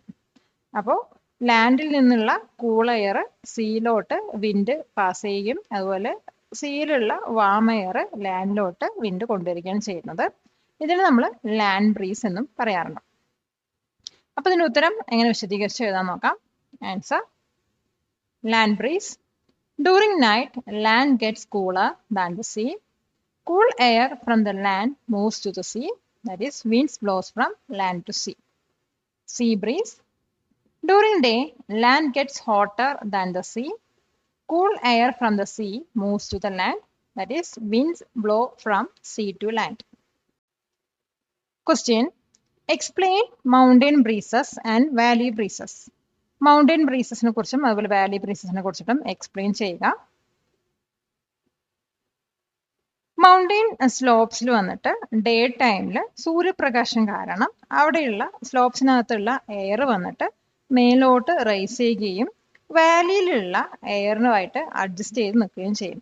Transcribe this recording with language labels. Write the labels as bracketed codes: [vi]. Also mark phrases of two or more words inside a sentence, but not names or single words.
[ml] അപ്പോൾ ലാൻഡിൽ നിന്നുള്ള [en] cool air [ml] സീയിലോട്ട് [en] wind pass [ml] ചെയ്യുകയും അതുപോലെ സീയിലുള്ള [en] warm air [ml] ലാൻഡിലോട്ട് വിൻഡ് കൊണ്ടുവരികയാണ് ചെയ്യുന്നത്. ഇതിന് നമ്മൾ [en] land breeze [ml] എന്നും പറയാറുണ്ട്. അപ്പോൾ ഇതിന് ഉത്തരം എങ്ങനെ വിശദീകരിച്ച് എഴുതാൻ നോക്കാം. [en] answer land breeze. during night land gets cooler than the sea. cool air from the land moves to the sea, that is winds blows from land to sea. sea breeze. During day, land gets hotter than the sea. Cool air from the sea moves to the land, that is, winds blow from sea to land. Question. Explain mountain breezes and valley breezes. Mountain breezes [ml] നെ കുറിച്ചും അതുപോലെ [en] valley breezes [ml] നെ കുറിച്ചും explain ചെയ്യുക. [en] mountain slopes [ml] വന്നിട്ട് [en] day time [ml] സൂര്യപ്രകാശം കാരണം അവിടെയുള്ള സ്ലോപ്സിനകത്തുള്ള എയർ വന്നിട്ട് മേലോട്ട് റൈസ് ചെയ്യുകയും വാലിയിലുള്ള എയറിനുമായിട്ട് അഡ്ജസ്റ്റ് ചെയ്ത് നിൽക്കുകയും ചെയ്യും.